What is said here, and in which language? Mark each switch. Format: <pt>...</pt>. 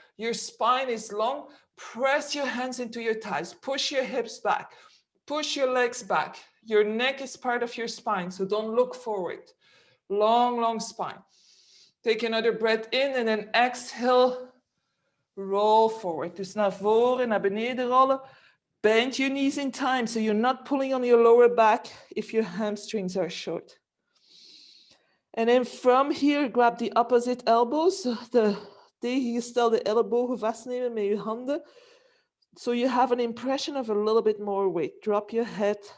<en>Your spine is long. Press your hands into your thighs. Push your hips back. Push your legs back. Your neck is part of your spine, so don't look forward. Long, long spine. Take another breath in and then exhale. Roll forward.</en> <nl>Dus naar voren, naar beneden rollen.</nl> <en>Bend your knees in time so you're not pulling on your lower back if your hamstrings are short. And then from here, grab the opposite elbows.</en> <nl>Tegengestelde ellebogen vastnemen met je handen.</nl> <en>So you have an impression of a little bit more weight. Drop your head.</en>